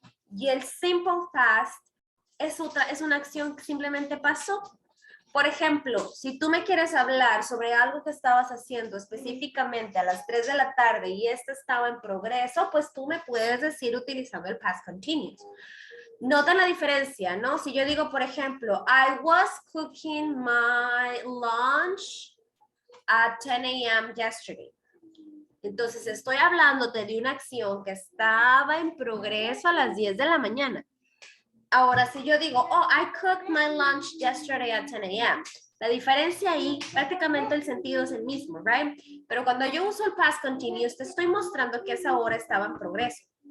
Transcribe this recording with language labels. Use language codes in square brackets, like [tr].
[es] Y el simple past es una acción que simplemente pasó. Por ejemplo, si tú me quieres hablar sobre algo que estabas haciendo específicamente a las 3 de la tarde y esto estaba en progreso, pues tú me puedes decir utilizando el past continuous. Noten la diferencia, ¿no? [en] Si yo digo, por ejemplo, I was cooking my lunch at 10 a.m. yesterday. [es] Entonces, estoy hablándote de una acción que estaba en progreso a las 10 de la mañana. Ahora, si yo digo, [en] oh, I cooked my lunch yesterday at 10 a.m., [es] la diferencia ahí, prácticamente el sentido es el mismo, right? Pero cuando yo uso el past continuous, te estoy mostrando que esa hora estaba en progreso.